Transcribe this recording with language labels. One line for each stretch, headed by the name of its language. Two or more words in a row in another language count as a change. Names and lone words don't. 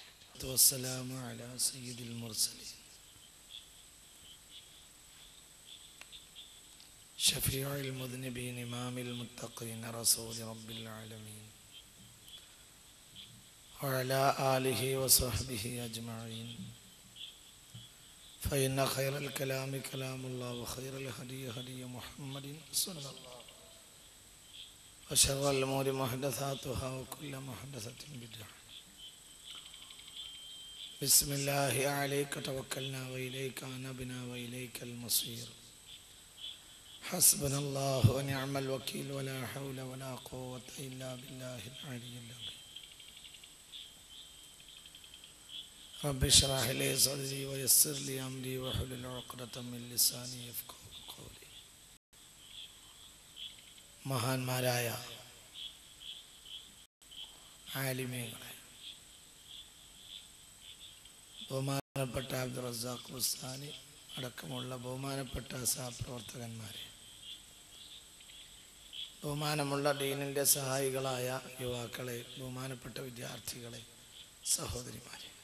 Arabic: والسلام على سيد المرسلين شفيع المذنبين إمام المتقين رسول رب العالمين وعلى آله وصحبه أجمعين. فإن خير الكلام كلام الله وخير الهدي هدي محمد صلى الله عليه وسلم وشر الأمور محدثاتها وكل محدثة بدعة. بسم الله عليك توكلنا وإليك أنبنا وإليك المصير. حسبنا الله ونعم الوكيل ولا حول ولا قوة إلا بالله العلي العظيم. رب اشرح لي صدري ويسر لي أمري واحلل عقدة من لساني يفقهوا قولي.
Malayalam: മഹാന്മാരായ ആലിമീങ്ങളെ, ബഹുമാനപ്പെട്ട അബ്ദുർ റസാഖ് ബുസ്താനി അടക്കമുള്ള ബഹുമാനപ്പെട്ട സഹപ്രവർത്തകന്മാരെ, ബഹുമാനമുള്ള ദീനിൻ്റെ സഹായികളായ യുവാക്കളെ, ബഹുമാനപ്പെട്ട വിദ്യാർത്ഥികളെ, സഹോദരിമാരെ,